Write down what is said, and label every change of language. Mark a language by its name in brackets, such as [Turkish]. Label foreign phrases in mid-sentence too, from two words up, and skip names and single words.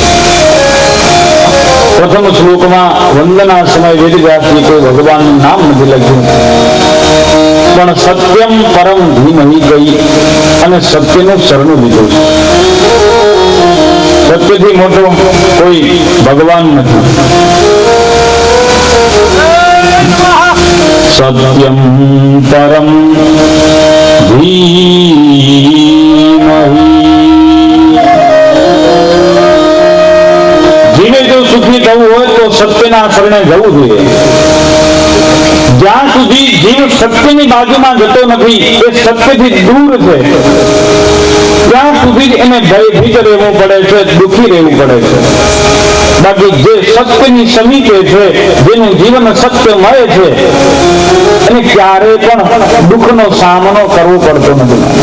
[Gujarati] પ્રથમ શ્લોકમાં વંદના સમય વેદવ્યાસજી કોઈ ભગવાનનું નામ નથી લખ્યું, પણ [Sanskrit] સત્યમ પરમ ધીમહિ [Gujarati] ગઈ અને સત્યનું શરણું લીધું છે। સત્યથી મોટો કોઈ ભગવાન નથી। [Sanskrit] सत्यम परम धीमहि। [Gujarati] જીવે જો સુખી થવું હોય તો સત્યના શરણે જવું જોઈએ। જ્યાં સુધી જીવ સત્યની બાજુમાં જતો નથી, એ સત્યથી દૂર છે, ત્યાં સુધી જ એને ભયભીત રહેવું પડે છે, દુઃખી રહેવું પડે છે। બાકી જે સત્યની સમીપે છે, જેનું જીવન સત્યમય છે, એને ક્યારે પણ દુઃખનો સામનો કરવો પડતો નથી।